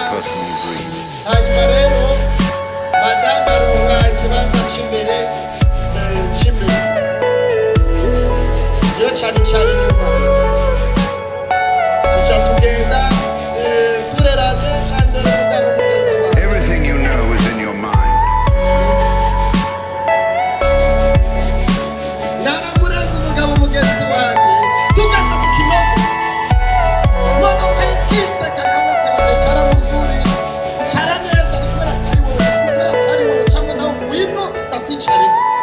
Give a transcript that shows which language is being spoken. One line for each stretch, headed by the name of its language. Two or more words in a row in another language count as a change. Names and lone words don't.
Rundi: hanyuma rero madamu aruha ikibanza cy'imbere iyo cyane inyuma. tuca tugenda tureranye kandi rero
English: everything you know is in your mind.
Rundi: naramureze umugabo mugenzi wanjye tugeze ku Kinogo. imodoka ikiseka nkamutegeka aramuzuri icara neza kubera atari wowe cyangwa nawe ngwino ndakwicarira.